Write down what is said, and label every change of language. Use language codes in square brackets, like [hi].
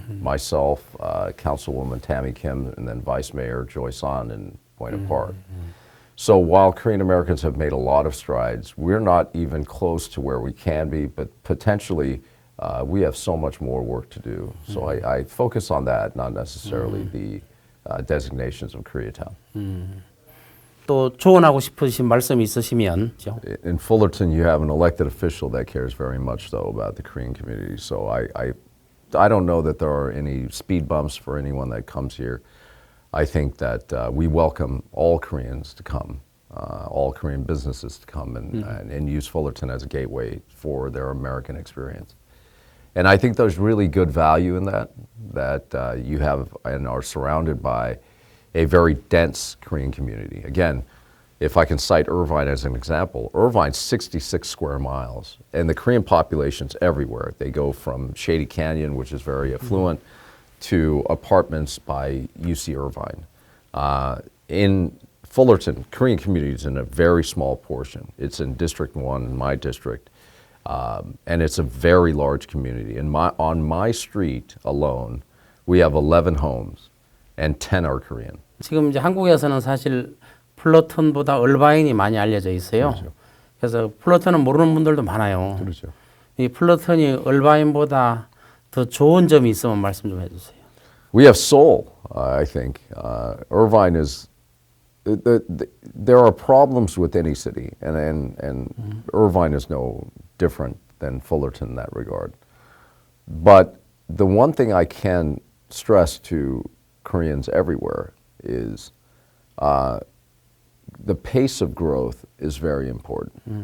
[en] Myself, Councilwoman Tammy Kim, and then Vice Mayor Joyce An in Buena Park. So while Korean Americans have made a lot of strides, we're not even close to where we can be, but potentially we have so much more work to do. So I focus on that, not necessarily the designations of Koreatown. [ko] 또 조언하고 싶으신 말씀이 있으시면 [en] In Fullerton, you have an elected official that cares very much, though, about the Korean community. So I don't know that there are any speed bumps for anyone that comes here. I think that we welcome all Koreans to come, all Korean businesses to come and use Fullerton as a gateway for their American experience. And I think there's really good value in that you have and are surrounded by a very dense Korean community. Again, if I can cite Irvine as an example, Irvine's 66 square miles, and the Korean population's everywhere. They go from Shady Canyon, which is very affluent, to apartments by UC Irvine. In Fullerton, Korean community is in a very small portion. It's in District 1, in my district. And it's a very large community. On my street alone, we have 11 homes, and 10 are Korean. [ko] 지금 이제 한국에서는 사실 플러튼보다 얼바인이 많이 알려져 있어요. 그렇죠. 그래서 플러튼은 모르는 분들도 많아요. 그렇죠. 이 플러튼이 얼바인보다 더 좋은 점이 있으면 말씀 좀 해주세요. [en] We have soul, I think. Irvine is, there are problems with any city, and Irvine is no different than Fullerton in that regard. But the one thing I can stress to Koreans everywhere is the pace of growth is very important.